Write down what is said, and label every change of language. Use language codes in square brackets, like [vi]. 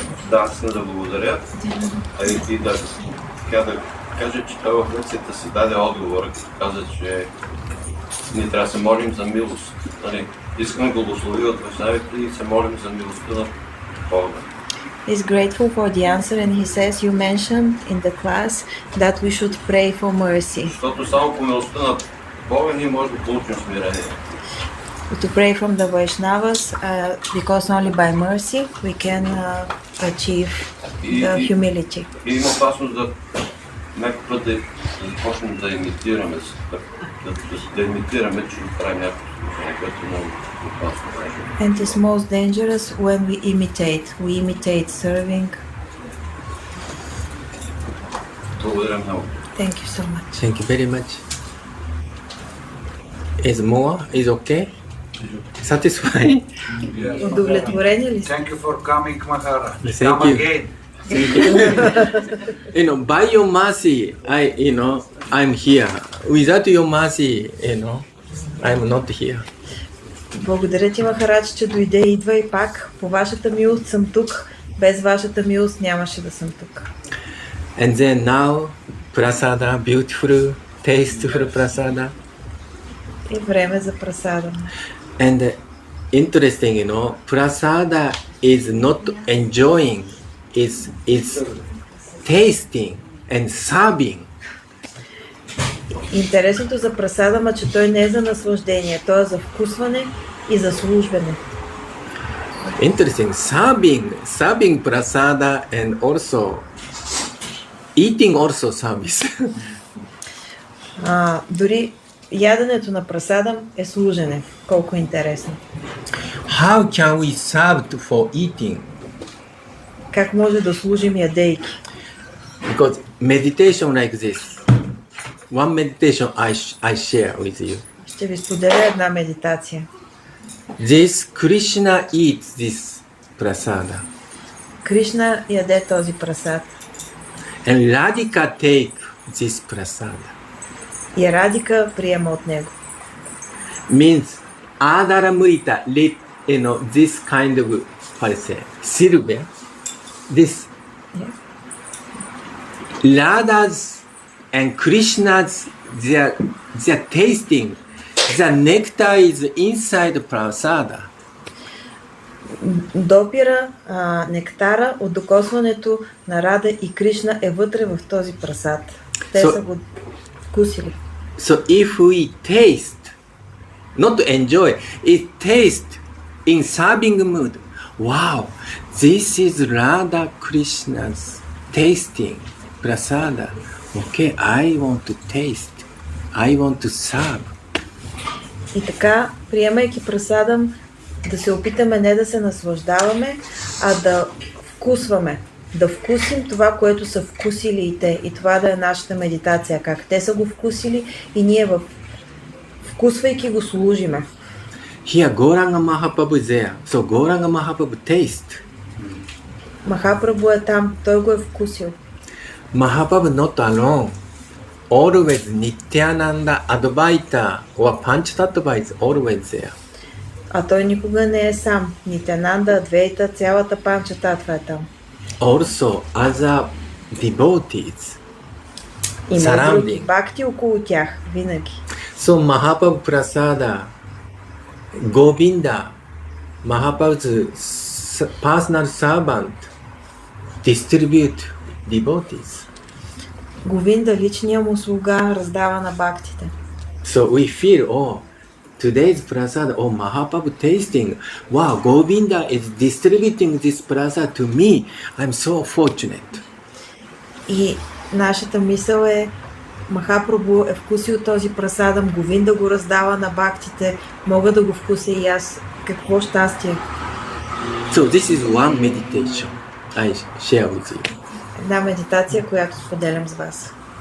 [bg] Да, аз искам да благодаря. И да кажа, че той в лекцията си даде отговор, като каза, че ние трябва да се молим за милост. Нали? Искаме го благослови от вайшнавите и се молим за милостта на Бога. [en] He's grateful for the answer and he says you mentioned in the class that we should pray for mercy. [bg] Защото само по милостта на Бога ние можем да получим смирение. [en] To pray from the Vaishnavas because only by mercy we can achieve the humility. [bg] И има опасност да някой път да започнем да имитираме, да имитираме, че го правим някакво служение, което е много опасно. [en] And it's most dangerous when we imitate. We imitate serving. [bg] Благодаря много. [en] Thank you so much. thank you very much. Is more? Is okay? Satisfied? [bg] Удовлетворени ли сте? [en] Thank you for coming, Mahara. Thank Come you. again. By your mercy, I'm here. Without your mercy, I'm not here. [bg] Благодаря ти, Махарадж, че дойде и идва и пак. По вашата милост съм тук. Без вашата милост нямаше да съм тук. [en] And then now, prasada, beautiful, tasteful prasada. [bg] И време за прасада. [en] And interesting, prasada is not enjoying, it's tasting and serving. [bg] Интересното за прасада, че той не е за наслаждение, той е за вкусване и за службене. [en] Interesting, serving prasada and also eating also service. [bg] Дори яденето на прасада е служене. Колко е интересно. [en] How can we serve for eating? [bg] Как може да служим ядейки? [en] Because meditation like this, one meditation I share with you. [bg] Ще ви споделя една медитация. [en] This Krishna eats this prasada. [bg] Кришна яде този прасад. [en] And Radhika take this prasada. [bg] И Радика приема от него. [en] Means Adara Murita let this kind of silver. This Radha's and Krishna's they're tasting. The nectar is inside the prasada. [bg] Допира нектара от докосването на Рада и Кришна е вътре в този прасад. Те са го вкусили. [en] So if we taste, not enjoy, it taste in serving mood. Wow, this is Radha Krishna's tasting prasada. Okay, I want to taste. I want to serve. [bg] И така, приемайки прасада, да се опитаме не да се наслаждаваме, а да вкусваме. Да вкусим това, което са вкусили и те. И това да е нашата медитация. Как те са го вкусили и ние вкусвайки го служиме. [en] Here Gauranga Mahaprabhu is there. So Gauranga Mahaprabhu taste. [bg] Махапрабху е там. Той го е вкусил. [en] Mahaprabhu not alone. Always Nityananda Advaita or Panchatattva is always there. [bg] А той никога не е сам. Нитянанда, Адвейта, цялата Панчататва е там. [en] Also other devotees [bg] Има други бхакти около тях, винаги. [en] So Mahaprabhu Prasada, Govinda, Mahaprabhu's personal servant, distribute devotees. [bg] Говинда, личния му слуга, раздава на бхактите. [en] So we feel, today's prasad, Mahaprabhu tasting. Wow, Govinda is distributing this prasad to me. I'm so fortunate. [bg] И нашата мисъл е, Махапрабху е вкусил този прасадам, Говинда го раздава на бхактите, мога да го вкуся и аз. Какво щастие! [en] So this is one meditation I share with you. [bg] Една медитация, която споделям с вас.